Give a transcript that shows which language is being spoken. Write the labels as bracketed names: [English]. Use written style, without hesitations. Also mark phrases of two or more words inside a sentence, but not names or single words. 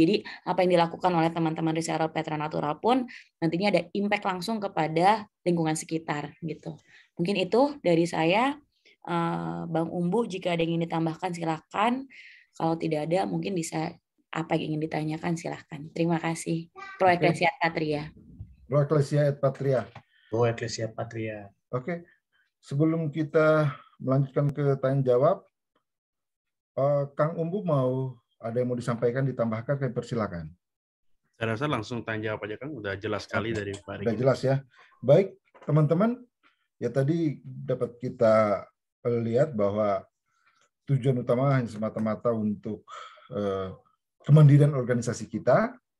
[Indonesian] Jadi apa yang dilakukan oleh teman-teman reseller Petra Natural pun nantinya ada impact langsung kepada lingkungan sekitar gitu. Mungkin itu dari saya. Bang Umbu, jika ada yang ingin ditambahkan silakan. Kalau tidak ada mungkin bisa apa yang ingin ditanyakan silakan. Terima kasih. [Latin] Pro Ecclesia et Patria. Pro Ecclesia et Patria. Pro Ecclesia et Patria. [Indonesian] Oke. Sebelum kita melanjutkan ke tanya jawab, Kang Umbu ada yang mau disampaikan, ditambahkan, kami persilakan. Saya rasa langsung tanya jawab aja Kang, udah jelas sekali dari Pak Riki. Udah jelas ya. Baik, teman-teman, ya tadi dapat kita lihat bahwa tujuan utama hanya semata-mata untuk kemandirian organisasi kita